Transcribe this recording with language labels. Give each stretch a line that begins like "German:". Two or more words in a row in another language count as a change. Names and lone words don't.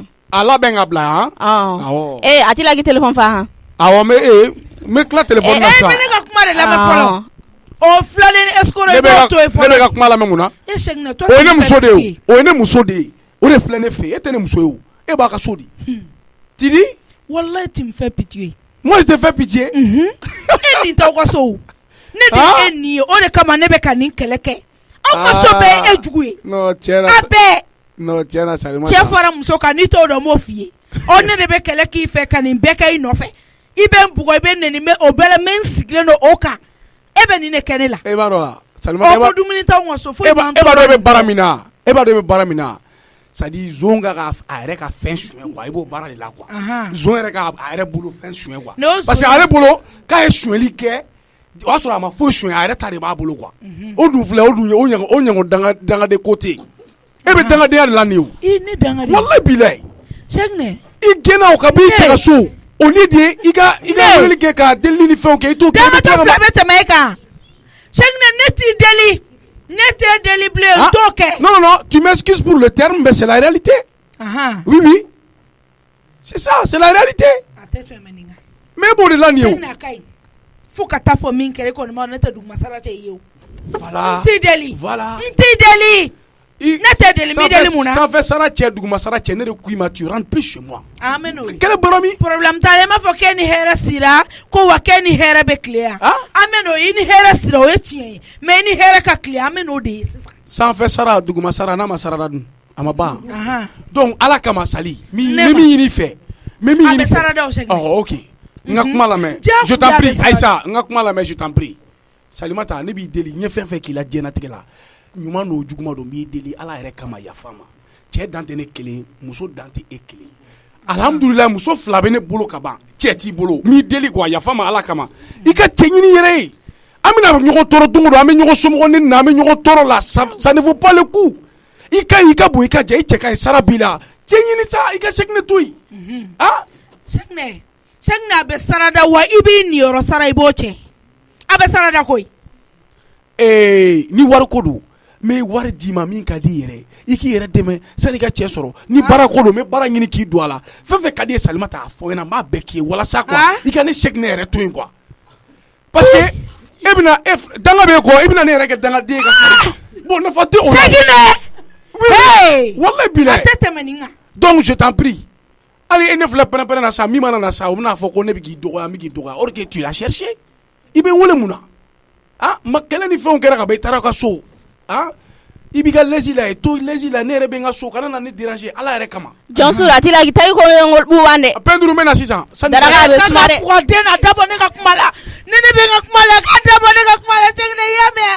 Bambara: A labɛn ka bila yan. Awɔ. A t'i la k'i téléphone fa han. Awɔ n bɛ tila téléphone na sisan. Ne ka kuma de lamɛn fɔlɔ. O filalen ni escroc ye b'o to yen fɔlɔ. Ne bɛ ka kuma lamɛn mun na. O ye ne muso de ye o. O ye ne muso de ye. O de filɛ ne fɛ e tɛ ne muso ye o. E b'a ka so di.
French: Tu dis? Wallahi tu me fais pitié. Moi je te fais pitié.
Bambara: E nin t'aw ka so. Ne de ye nin ye o de kama ne bɛ ka nin kɛlɛ kɛ. Aw ka so bɛɛ ye e jugu ye. Non tiɲɛ na. A bɛɛ. Non tiɲɛ na Salimata. Cɛ fara muso kan n'i t'o dɔn n b'o f'i ye. O ne de bɛ kɛlɛ k'i fɛ ka nin bɛɛ kɛ i nɔfɛ. I bɛ n bugɔ i bɛ nɛni mɛ o bɛɛ la mɛ n sigilen don o kan. E bɛ nin de kɛ ne la. E b'a dɔn wa Salimata. O ko dumuni t'anw ka so foyi m'an tɔɔrɔ. E b'a dɔn e bɛ baara min na. E b'a dɔn e bɛ baara min na.
French: C'est à dire
Bambara: zon ka a yɛrɛ ka fɛn suɲɛ quoi i b'o baara de la quoi. Zon yɛrɛ ka a yɛrɛ bolo fɛn suɲɛ quoi. Parce que a yɛrɛ bolo k'a ye suɲɛli kɛ o y'a sɔrɔ a ma foyi suɲɛ a yɛrɛ ta de b'a bolo quoi. O dun filɛ o ɲɔgɔn dangaden ko tɛ yen. E bɛ dangadenya de la nin o. I ne dangaden.
Arabic: Walayi bilayi.
Bambara: Chegne. I gɛnna o ka b'i cɛ ka so.
French: O lieu de
Bambara: i ka weleli kɛ ka delili ni fɛnw kɛ i t'o kɛ. Dangatɔ fila bɛ tɛmɛ e kan. Chegne ne t'i deli. Ne t'ai deli bilen n t'o kɛ.
French: Non, tu m'excuses pour le terme mais c'est la réalité. Oui. C'est ça, c'est la réalité.
Bambara: A tɛ tɛmɛ nin kan. Mais b'o de la nin ye o. Chegne a ka ɲi. Fo ka taa fɔ min kɛra e kɔni ma ne tɛ duguma sara cɛ i ye o. Voilà. N t'i deli. Voilà. N t'i deli. Ne tɛ deli n b'i deli mun na. Sanfɛ sara cɛ duguma sara cɛ ne de ko i ma
French: tu rentres plus chez moi.
Bambara: An bɛ n'o ye. Kɛlɛ bɔra min? Problème t'a la i m'a fɔ k'e ni hɛrɛ sira ko wa k'e ni hɛrɛ bɛ tile yan. An bɛ n'o ye i ni hɛrɛ sira o ye tiɲɛ ye mais i ni hɛrɛ ka tile an bɛ n'o de ye sisan. Sanfɛ sara duguma sara n'a ma sarada dun a ma ban. Donc ala kama Sali n bɛ min ɲini i fɛ. N bɛ min ɲini i fɛ. A bɛ sarada o Chegne. Ok. N ka kuma lamɛn.
French: Je t'en prie
Bambara: Aïssa n ka kuma lamɛn
French: je t'en prie.
Bambara: Salimata ne b'i deli n ye fɛn fɛn k'i la diɲɛlatigɛ la ɲuman n'o juguman don n b'i deli ala yɛrɛ kama yafa ma cɛ dan tɛ ne kelen muso dan tɛ e kelen alhamdulilayi muso fila bɛ ne bolo ka ban cɛ t'i bolo n b'i deli quoi yafa ma ala kama i ka cɛ ɲini yɛrɛ ye an bɛna ɲɔgɔn tɔɔrɔ don o don an bɛ ɲɔgɔn somɔgɔ ni na an bɛ ɲɔgɔn tɔɔrɔ la
French: ça ne vaut pas le coup
Bambara: i ka ɲi i ka bon i ka jɛ i cɛ ka ɲi sara b'i la cɛ ɲini sa i ka Chegne to yen Chegne a bɛ sarada wa i b'i niyɔrɔ sara i b'o cɛ a bɛ sarada koyi. Ni wari ko don mais wari di ma min ka di yɛrɛ i k'i yɛrɛ dɛmɛ sani ka cɛ sɔrɔ ni baara ko don n bɛ baara ɲini k'i don a la fɛn fɛn ka di ye Salimata a fɔ ɲɛna n b'a bɛɛ k'i ye walasa quoi i ka ne chèque ne yɛrɛ to yen quoi parce que e bɛna danga bɛ kɔ i bɛna ne yɛrɛ kɛ dangaden ka fari bon nafa tɛ o la hey
Arabic: wallahi bilahi
Bambara: a tɛ tɛmɛ nin kan
French: donc je t'en prie
Bambara: hali e ne filɛ pɛrɛn-pɛrɛn na sa min mana na sa o bɛna fɔ ko ne bɛ k'i dɔgɔya n bɛ k'i dɔgɔya
French: or que tu l'as cherché
Bambara: i bɛ wele mun na ma kɛlɛ ni fɛnw kɛra ka ban i taara ka so i b'i ka lɛsi la to lɛsi la ne yɛrɛ bɛ n ka so kana na
French: ne déranger
Bambara: ala yɛrɛ kama Jɔnsuru a t'i la tayi ko buban dɛ pɛnturu bɛ na sisan daraka a bɛ suma dɛ den na dabɔ ne ka kuma la ne bɛ n ka kuma la k'a dabɔ ne ka kuma la Cɛkɛnɛ i y'a mɛn